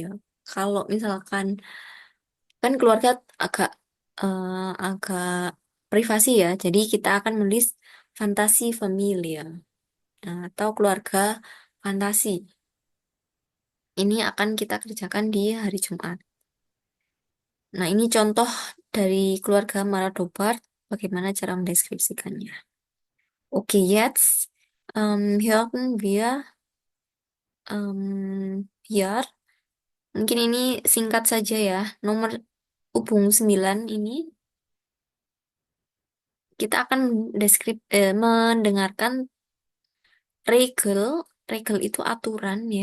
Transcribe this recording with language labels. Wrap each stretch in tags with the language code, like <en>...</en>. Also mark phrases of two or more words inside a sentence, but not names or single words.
<id>Kalau misalkan kan keluarga agak agak privasi ya, jadi kita akan menulis fantasi familia atau keluarga fantasi. Ini akan kita kerjakan di hari Jumat. Nah, ini contoh dari keluarga Maradobart, bagaimana cara mendeskripsikannya. Oke,</id> <de>jetzt hören wir</de> <id>biar mungkin ini singkat saja ya. Nomor hubung 9 ini kita akan mendengarkan regel. Regel itu aturan ya.</id>